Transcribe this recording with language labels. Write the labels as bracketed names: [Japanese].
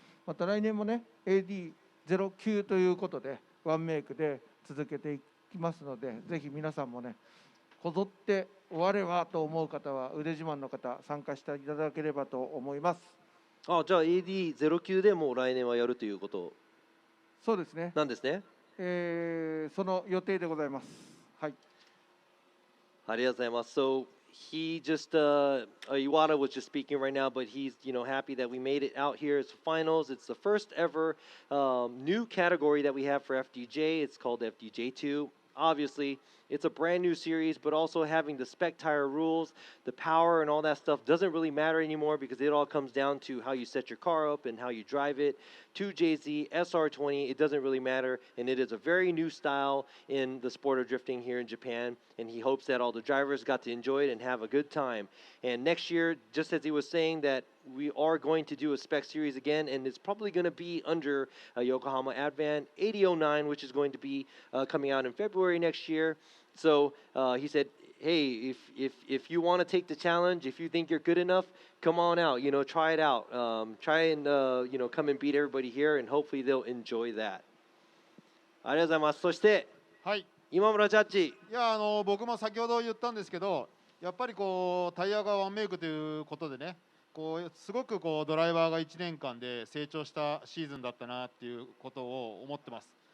[Japanese] また来年もね AD09 ということでワンメイクで続けていきますので、ぜひ皆さんもねこぞって我はと思う方は腕自慢の方参加していただければと思います。じゃあ AD09 でもう来年はやるということそうですね。なんですね。その予定でございます。はい。ありがとうございます。 [English] So he just Iwata was just speaking right now, but he's happy that we made it out here. It's finals. It's the first ever new category that we have for FDJ. It's called FDJ2. Obviously, it's a brand new series, but also having the spec tire rules, the power and all that stuff doesn't really matter anymore because it all comes down to how you set your car up and how you drive it. 2JZ, SR20, it doesn't really matter, and it is a very new style in the sport of drifting here in Japan, and he hopes that all the drivers got to enjoy it and have a good time. And next year, just as he was saying that we are going to do a spec series again, and it's probably going to be under Yokohama Advan 8009, which is going to be coming out in February next year. So he said, hey, if you want to take the challenge, if you think you're good enough, come on out, try it out. Try and, come and beat everybody here, and hopefully they'll enjoy that. [Japanese] ありがとうございます。そして、はい、今村ジャッジ。いや僕も先ほど言ったんですけど、やっぱりタイヤがワンメイクということでね、すごくドライバーが1年間で成長したシーズンだったなっていうことを思ってます。